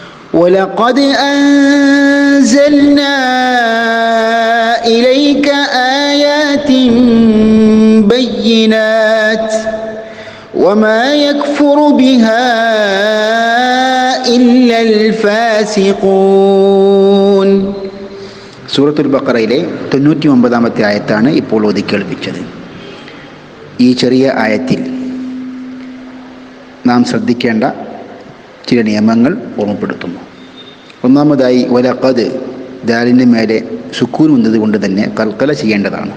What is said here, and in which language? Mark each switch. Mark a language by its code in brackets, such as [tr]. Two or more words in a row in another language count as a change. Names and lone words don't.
[ar] وَلَقَدْ أَنزَلْنَا إِلَيْكَ آيَاتٍ بَيِّنَاتٍ وَمَا يَكْفُرُ بِهَا إِلَّا الْفَاسِقُونَ. [ml] സൂറത്തുൽ ബഖറയിലെ 99-ാമത്തെ ആയത്താണ് ഇപ്പോൾ ഓതി കേൾപ്പിച്ചത്. ഈ ചെറിയ ആയത്തിൽ നാം ശ്രദ്ധിക്കേണ്ട ചില നിയമങ്ങൾ ഓർമ്മപ്പെടുത്തുന്നു. ഒന്നാമതായി വലഖദ്, ദാലിൻ്റെ മേലെ സുക്കൂൻ വന്നത് കൊണ്ട് തന്നെ കൽക്കല ചെയ്യേണ്ടതാണ്.